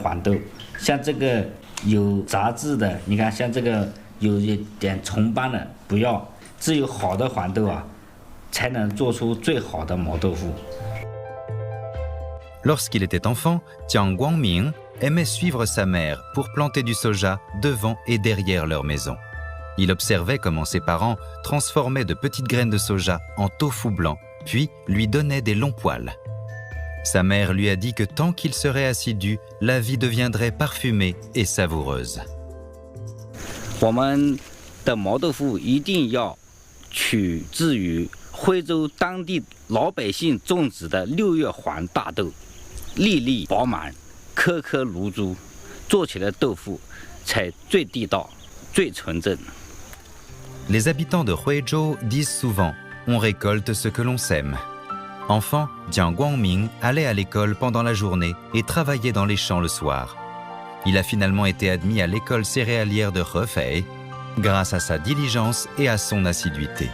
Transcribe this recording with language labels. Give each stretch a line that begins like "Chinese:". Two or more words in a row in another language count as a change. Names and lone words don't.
Chinese: 黄豆，像这个有杂质的，你看像这个有一点虫斑的不要，只有好的黄豆啊，才能做出最好的毛豆腐。
French: Lorsqu'il était enfant, Jiang Guangmin aimait suivre sa mère pour planter du soja devant et derrière leur maison. Il observait comment ses parents transformaient de petites graines de soja en tofu blanc, puis lui donnaient des longs poils. Sa mère lui a dit que tant qu'il serait assidu, la vie deviendrait parfumée et savoureuse.
Chinese: 我们的毛豆腐一定要取自于徽州当地老百姓种植的6月黄大豆，粒粒饱满，颗颗如珠，做起来豆腐才最地道、最纯正。
French: Les habitants de Huizhou disent souvent « on récolte ce que l'on sème ». Enfant, Jiang Guangmin allait à l'école pendant la journée et travaillait dans les champs le soir. Il a finalement été admis à l'école céréalière de Hefei grâce à sa diligence et à son assiduité.